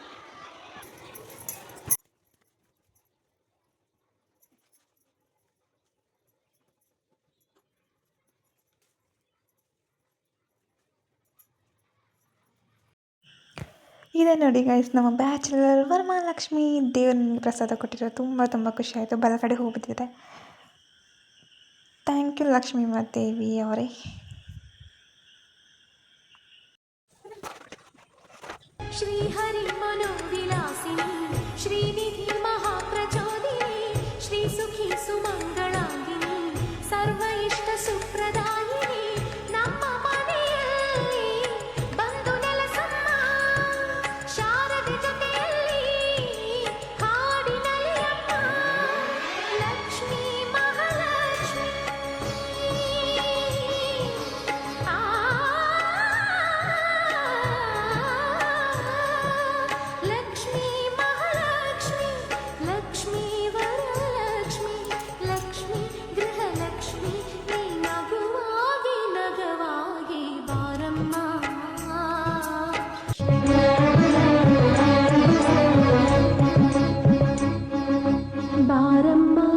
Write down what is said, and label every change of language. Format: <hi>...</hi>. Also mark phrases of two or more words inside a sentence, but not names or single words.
<kn>ಇದೆ ನೋಡಿ ಗೈಸ್, ನಮ್ಮ ಬ್ಯಾಚುಲರ್ ವರಮಹಾಲಕ್ಷ್ಮಿ ದೇವ್ರ ಪ್ರಸಾದ ಕೊಟ್ಟಿರೋ ತುಂಬ ಖುಷಿ ಆಯಿತು. ಬಲಗಡೆ ಹೋಗ್ಬಿಟ್ಟಿದೆ.</kn> <en>thank you</en> <kn>ಲಕ್ಷ್ಮೀ ದೇವಿ ಅವರೇ.</kn> <sa>श्रीहरि मनोविलासिनी श्रीनिधि महाप्रचोदिनी श्री सुखी सुमंगलांगिनी सर्व इष्ट सुप्रदायिनी</sa> <kn>ನಮ್ಮ ಮನೆಯಲ್ಲಿ ಬಂದು ನೆಲೆಸಮ್ಮ ಶಾರದೆ ಜೊತೆಯಲ್ಲಿ ಹಾಡಿನಲ್ಲಿ ಅಮ್ಮ ಲಕ್ಷ್ಮೀ ಮಹಾಲಕ್ಷ್ಮಿ ಲಕ್ಷ್ಮೀ ಮಹಾಲಕ್ಷ್ಮಿ ಲಕ್ಷ್ಮೀ ವರಲಕ್ಷ್ಮಿ ಲಕ್ಷ್ಮೀ ಗೃಹಲಕ್ಷ್ಮಿ ನೀ ನಗುವಾಗಿ ನಗವಾಗಿ ಬಾರಮ್ಮ ಬಾರಮ್ಮ</kn>